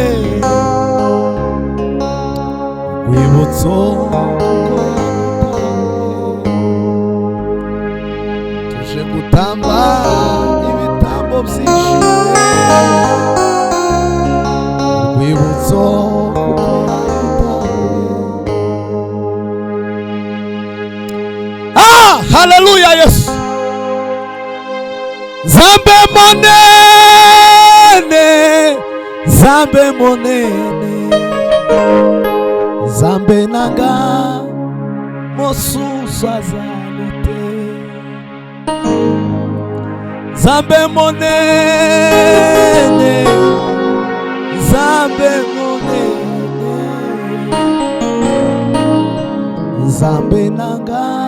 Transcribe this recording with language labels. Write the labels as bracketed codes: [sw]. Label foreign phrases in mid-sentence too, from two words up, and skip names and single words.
[rw] wibutso tuje gutamba ibitambo byishimye wibutso haleluya Yesu zambe [ln] monene zambe monene zambe nanga mosusa zalite zambe monene zambe monene zambe nanga